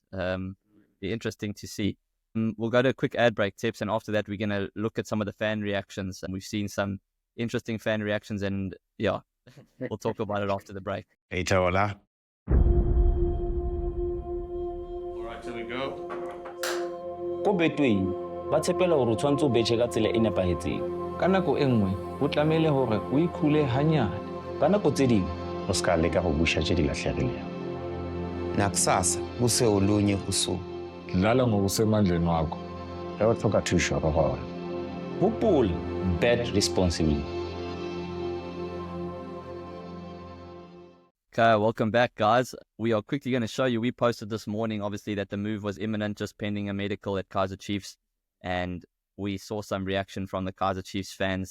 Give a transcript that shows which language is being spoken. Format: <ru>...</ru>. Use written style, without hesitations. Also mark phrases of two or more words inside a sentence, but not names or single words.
<en>Be interesting to see. We'll go to a quick ad break, tips, and after that we're going to look at some of the fan reactions. And we've seen some interesting fan reactions, and yeah, we'll talk about it after the break. Hey, Tola. All right, here we go.</en> <st>Ko Betway ba tshepela hore o tshwantse o betjhe ka tsela e nepahetseng. Ka nako e nngwe ho tlamehile hore o ikhule hanyane. Ka nako tse ding</st> <nso>O ska leka go busha tše di lahlegilego.</nso> <zu>Nakusasa kuse olunye usuku. Dlala ngokusemandleni wakho.</zu> <nso>Ge o tlhoka thušo re gona. hopola,</nso> <en>bet responsibly. Okay, welcome back, guys. We are quickly going to show you, we posted this morning, obviously, that the move was imminent, just pending a medical at Kaizer Chiefs. And we saw some reaction from the Kaizer Chiefs fans.</en>